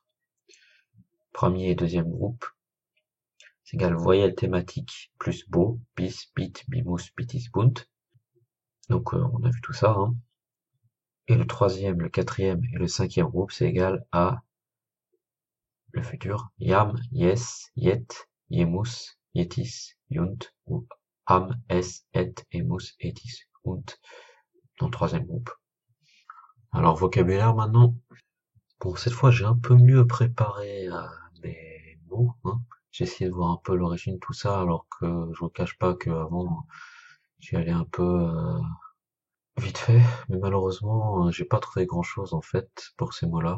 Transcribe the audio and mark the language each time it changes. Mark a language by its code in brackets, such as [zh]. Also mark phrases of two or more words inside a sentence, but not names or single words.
[fr] Premier et deuxième groupe, c'est égal voyelle thématique plus beau, [la] bis, bit, bimus, bitis, bunt. [fr] Donc on a vu tout ça. Hein. Et le troisième, le quatrième et le cinquième groupe, c'est égal à le futur [la] yam, yes, yet, yemus, yetis, yunt, ou am, es, et, emus, etis, unt, [fr] dans le troisième groupe. Alors vocabulaire maintenant. Bon, cette fois j'ai un peu mieux préparé mes mots. Hein. J'ai essayé de voir un peu l'origine de tout ça, alors que je vous cache pas qu'avant j'y allais un peu vite fait, mais malheureusement j'ai pas trouvé grand chose en fait pour ces mots-là.